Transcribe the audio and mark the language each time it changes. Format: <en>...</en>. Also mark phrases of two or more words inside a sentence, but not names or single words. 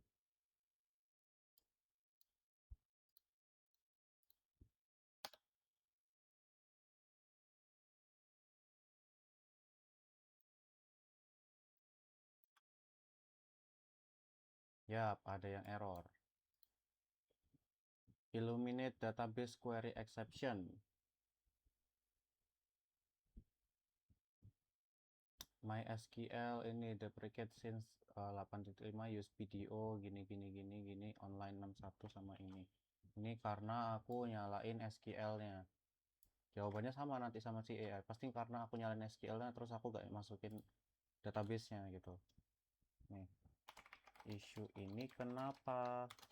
<id>Yap, ada yang error.</id> <en>Illuminate database query exception.</en> <id>MySQL ini</id> <en>deprecate since 8.5 use PDO</en> <id>gini online 61 sama ini. Ini karena aku nyalain SQL-nya. Jawabannya sama nanti sama si AI. Pasti karena aku nyalain SQL-nya terus aku gak masukin database-nya gitu. Nih. Issue ini kenapa?</id>